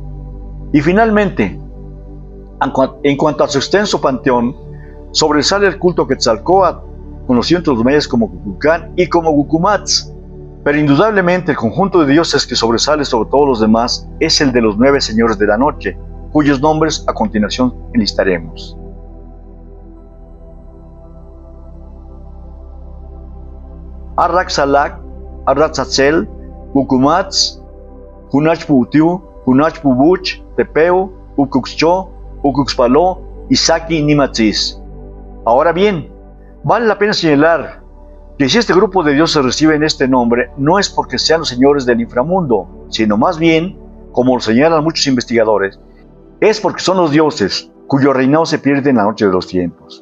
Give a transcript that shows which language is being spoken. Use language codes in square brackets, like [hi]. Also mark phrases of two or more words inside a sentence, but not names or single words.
[es] Y finalmente, en cuanto a su extenso panteón, sobresale el culto Quetzalcóatl, conocido entre los mayas como Cuculcán y como Cucumatz, Pero indudablemente el conjunto de dioses que sobresale sobre todos los demás es el de los 9 señores de la noche, cuyos nombres a continuación enlistaremos. Arrak-Salak, Arrak-Zazel, Ukumats, Hunachputiu, Hunachpubuch, Tepeu, Ucuxcho, Ucuxpaló y Saki Nimatzis. Ahora bien, vale la pena señalar que si este grupo de dioses reciben este nombre, no es porque sean los señores del inframundo, sino más bien, como lo señalan muchos investigadores, es porque son los dioses cuyo reinado se pierde en la noche de los tiempos.